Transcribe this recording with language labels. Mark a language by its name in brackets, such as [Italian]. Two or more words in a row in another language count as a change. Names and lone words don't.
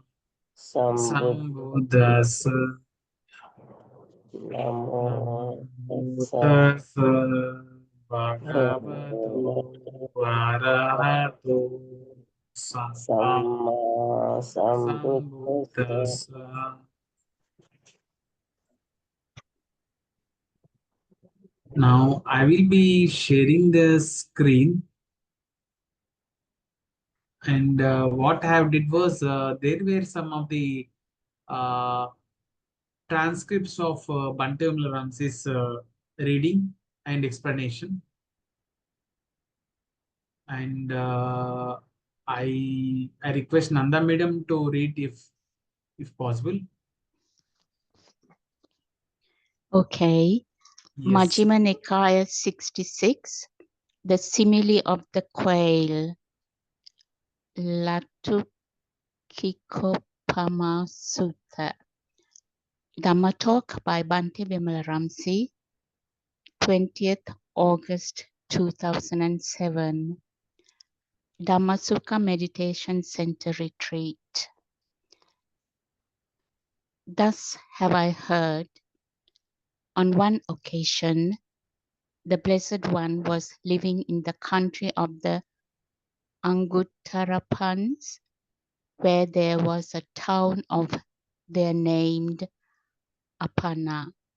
[Pali] sambuddhassa Sambuddhassa namo Namo tassa tassa bhagavato bhagavato arahato Samma samma sambuddhassa. Sambuddhassa. [English] Now I will be sharing the screen, and what I have did was there were some of the uh, transcripts of Bhante Ramsey's reading and explanation, and I request Nanda Madam to read if possible. Okay. Yes. Majjhima Nikaya 66, the simile of the quail. Laṭukikopama Sutta. Dhamma talk by Bhante Vimalaramsi, 20th August 2007. Dhammasukha Meditation Center Retreat. Thus have I heard, on one occasion, the Blessed One was living in the country of the Anguttarapans, where there was a town of there named Apana.